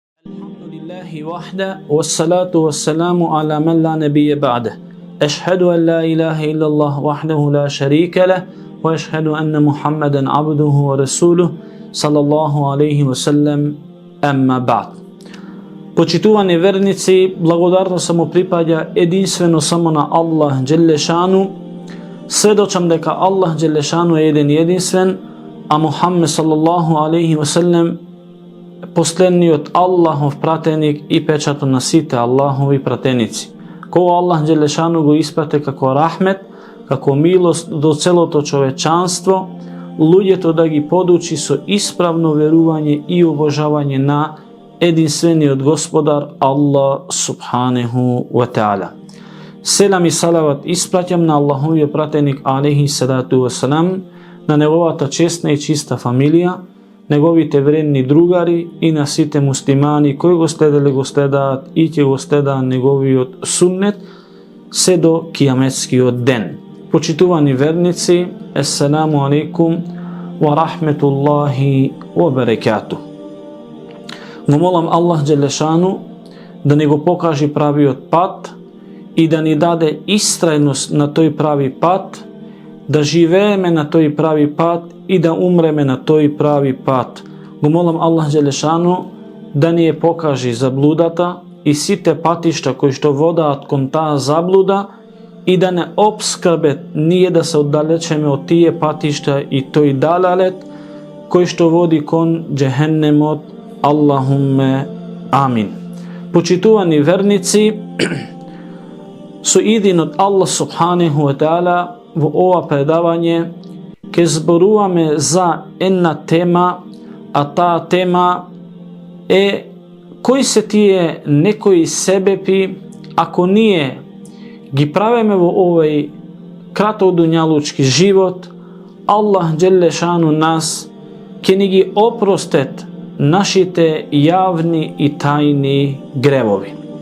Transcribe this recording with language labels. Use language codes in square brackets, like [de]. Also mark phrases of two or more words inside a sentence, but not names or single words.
[ar] الحمد لله وحده، والصلاة والسلام على من لا نبي بعده. أشهد أن لا إله إلا الله وحده لا شريك له، وأشهد أن محمدا عبده ورسوله, صلى الله عليه وسلم، أما بعد. [mk] Почитувани верници, благодарно само припаѓа единствено само на Allah [ar] جل شأنه. [mk] Сведочам дека Allah [ar] جل شأنه [mk] је један јединствен, а Muhammed [ar] صلى الله عليه وسلم [mk] посљедњи од Алахов пратеник и печато носите Алахови пратеници. Ko Allah [ar] جل شأنه [mk] го испрате како рахмет, како милост до цело то човечанство, људје то да ги поучи со исправно верување и обожавање на единствени од господар Allah [ar] سبحانه وتعالى. [mk] Селам и салават испраќам на Алахови пратеник [ar] عليه الصلاة والسلام, [mk] на негувата чесна и чиста фамилија, неговите вредни другари и на сите муслимани кои го следале го следат и ќе го следат негови од суннет све до кијаметски од ден. Почитувани верници, [ar] السلام عليكم ورحمة الله وبركاته. [mk] Молим Allah [ar] جل شأنه [mk] да него покаже прави од пат и да ни даде истрајност на тој прави пат, да живееме на тој прави пат и да умреме на тој прави пат. Молим Allah [ar] جل شأنه [mk] даније покаже заблудата и сите патишта кои што вода кон та заблуда и да не обскрбе није да се оддалечеме од тије патишта и тој далалет кои што води кон џехеннемот. [ar] اللهم آمين. [mk] Почитувани верници, су идин од Allah [ar] سبحانه وتعالى [mk] в ова предавање ќе зборуваме за една тема, а та тема је кои се тије некој себепи, ако није ги правеме в овај кратодуњалучки живот, Allah [ar] جل شأنه [mk] нас ќе ни ги опростет нашите јавни и тајни гревови.